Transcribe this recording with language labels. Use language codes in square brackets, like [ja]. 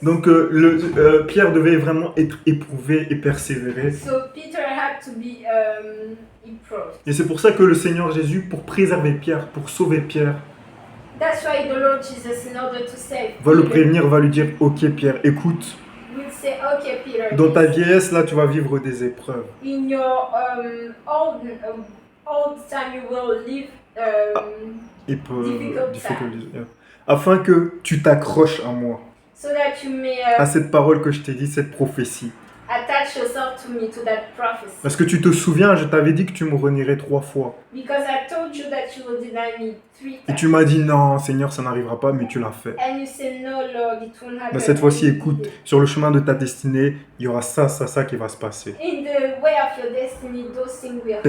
[fr] Donc Pierre devait vraiment être éprouvé et persévérer. [en] So Peter had to be improved. [fr] Et c'est pour ça que le Seigneur Jésus, pour préserver Pierre, pour sauver Pierre, [en] that's why the Lord Jesus, in order to save [fr] va le prévenir, va lui dire ok Pierre, écoute. [en] We'll say, okay, Peter, [fr] dans ta vieillesse là, tu vas vivre des épreuves. [en] In your old time, you will live difficult. [fr] Afin que tu t'accroches à moi, [en] so that you may, [fr] à cette parole que je t'ai dit, cette prophétie. [en] Attach yourself to me, to that prophecy. [fr] Parce que tu te souviens, je t'avais dit que tu me renierais 3 fois. [en] Because I told you that you will deny me 3 times. [fr] Et tu m'as dit non, Seigneur, ça n'arrivera pas, mais tu l'as fait. [en] And you said, no, Lord, it won't happen. [fr] Mais cette fois-ci, écoute, sur le chemin de ta destinée, il y aura ça qui va se passer. [en] In the way of your destiny, those things will happen.